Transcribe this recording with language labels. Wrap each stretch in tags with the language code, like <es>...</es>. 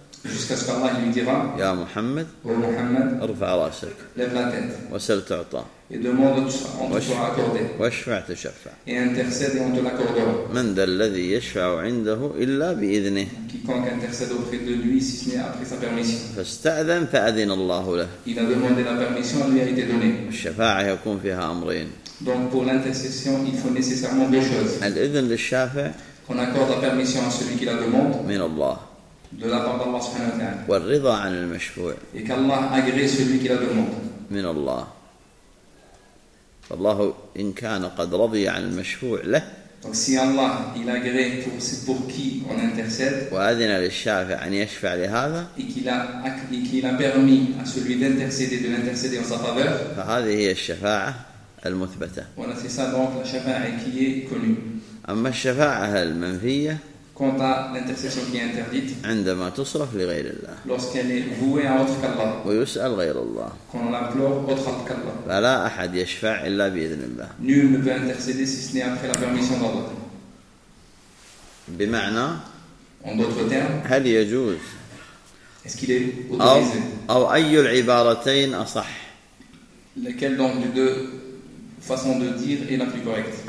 <fr>jusqu'à ce qu'Allah lui dira</fr> <ar>يا محمد</ar> <fr>ô Muhammad</fr> <ar>ارفع راسك</ar> <fr>lève la tête</fr> <ar>وسل تعطى</ar> <fr>et demande on te sera accordé</fr> <ar>واشفع تشفع</ar> <fr>et intercède et on te l'accordera</fr> <ar>من ذا الذي يشفع عنده إلا بإذنه</ar> <fr>quiconque intercède auprès de lui si ce n'est après sa permission</fr> <ar>فاستأذن فأذن الله له</ar> <fr>il a demandé la permission lui a été donnée</fr> <ar>الشفاعة يكون فيها أمرين</ar> <fr>donc pour l'intercession il faut nécessairement deux choses</fr> <ar>الإذن للشافع</ar> <fr>qu'on accorde la permission à celui qui la demande</fr> <ar>من الله</ar> <fr>de la part d'Allah subhanahu</fr> <ar>wa ta'ala والرضا عن المشفوع</ar> <fr>et qu'Allah agrée celui qui la demande</fr> <ar>من الله فالله إن كان قد رضي عن المشفوع له</ar> <fr>donc si Allah il agrée pour qui on intercède</fr> <ar>وأذن للشافع أن يشفع لهذا</ar> <fr>et qu'il a permis à celui d'intercéder de l'intercéder en sa faveur</fr> <ar>فهذه هي الشفاعة المثبتة</ar> <fr>voilà c'est ça donc la شفاعة qui est connue</fr> <ar>أما الشفاعة المنفية</ar> <fr>quant à l'intercession qui est interdite</fr> <ar>عندما تصرف لغير الله</ar> <fr>lorsqu'elle est vouée à autre qu'Allah</fr> <ar>ويسأل غير الله</ar> <fr>qu'on l'implore autre qu'Allah</fr> <ar>فلا أحد يشفع إلا بإذن الله</ar> <fr>nul ne peut intercéder si ce n'est après la permission d'Allah</fr> <ar>بمعنى</ar> <fr>en d'autres termes</fr> <ar>هل يجوز</ar> <fr>est-ce qu'il est autorisé</fr> <ar>أو أي العبارتين أصح</ar> <fr>lequel donc de deux façons de dire est la plus correcte</fr>